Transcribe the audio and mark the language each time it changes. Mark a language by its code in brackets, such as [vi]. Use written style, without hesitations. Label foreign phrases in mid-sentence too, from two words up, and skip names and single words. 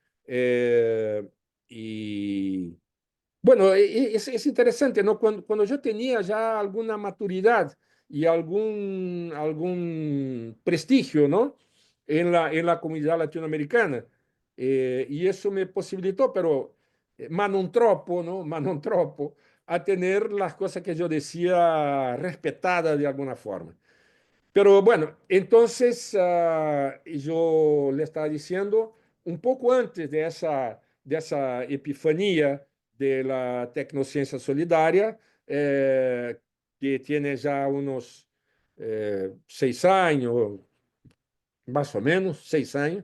[es] Y bueno, es interesante, ¿no? Cuando yo tenía ya alguna maturidad y algún prestigio, ¿no? En la comunidad latinoamericana. Y eso me posibilitó, pero [it] ma non troppo, [es] ¿no? [it] Ma non troppo, [es] a tener las cosas que yo decía respetadas de alguna forma. Pero bueno, entonces yo le estaba diciendo, un poco antes de esa epifanía de la tecnociencia solidaria, que tiene ya unos 6 años, más o menos, 6 años.